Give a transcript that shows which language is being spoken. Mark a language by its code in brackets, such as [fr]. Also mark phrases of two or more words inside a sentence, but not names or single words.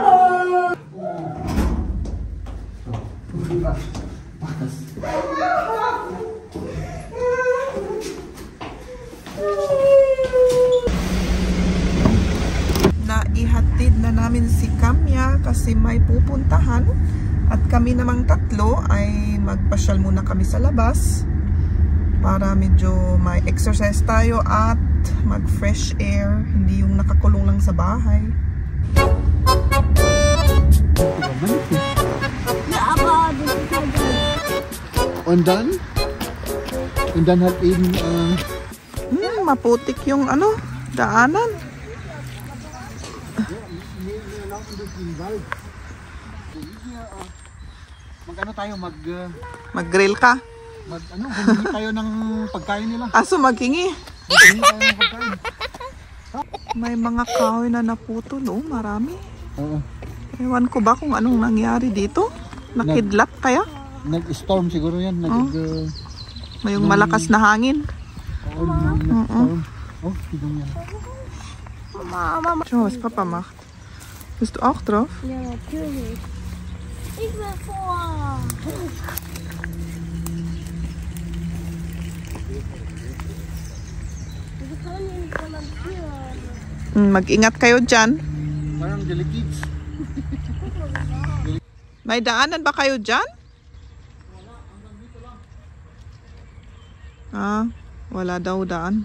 [tl] Naihatid na namin si Kamya kasi may pupuntahan. At kami namang tatlo ay magpasyal muna kami sa labas para medyo may exercise tayo at mag [en] fresh air, [tl] hindi yung nakakulong lang sa bahay. [de] Undan hat eben [tl] maputik yung daanan. Tayo mag-grill ka? Humingi tayo ng pagkain nila. Aso maghingi? Humingi tayo ng pagkain. May mga kahoy na naputol, marami. Oo. Ewan ko ba kung anong nangyari dito? Nakidlat kaya? Nag-storm siguro yan. May yung malakas na hangin. Nag-storm. Hidung yan. Mama. [de] Was Papa macht. Bist du auch drauf? Ja, natürlich. Ich will vor. [tl] Mag-ingat kayo dyan. Parang delikids. May daanan ba kayo dyan? Wala daw daan.